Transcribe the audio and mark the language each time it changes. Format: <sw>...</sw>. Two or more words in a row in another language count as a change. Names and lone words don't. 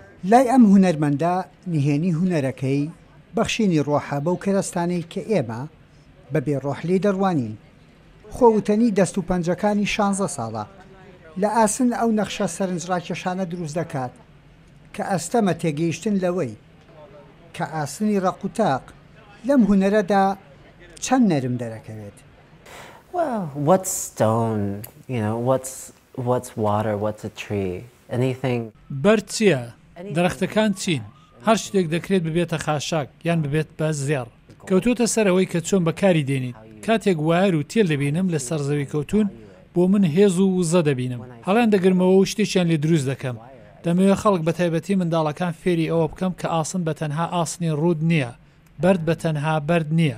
<ckb>لای ئەم هونەرمەندە نهێنی هونەرەکەی بەخشینی ڕۆحە بەو کەرەستانەی کە ئێمە بەبێ ڕۆحلێ دەڕوانین. خۆوتنی دەست و پەنجەکانی 16 ساڵە لە ئاسن ئەو نەخشە سەرنجڕاکێشانە دروست دەکات کە ئەستەمە تێگەیشتن لەوەی کە ئاسنی ڕەقوتاق لەم هونەرەدا چەند نەرم دەرەکەوێت.</ckb> <en>Well, what's stone? You know, what's water? What's a tree? Anything.</en> <ckb>بەرد چییە؟ دەرەختەکان چین؟ هەر شتێک دەکرێت ببێتە خاشاک یان ببێت بە زێڕ. کەوتوتە سەرەوەی کە چۆن بەکاری دێنیت. کاتێک وایر و تێل دەبینم لە سەرزەوی کەوتون بۆ من هێز و وزە دەبینم. هەڵیان دەگرمەوە و شتێکیان لێ دروست دەکەم. دەمەوێت خەڵک بە تایبەتی منداڵەکان فێری ئەوە بکەم کە ئاسن بە تەنها ئاسنی ڕوود نییە، بەرد بە تەنها بەرد نییە.</ckb>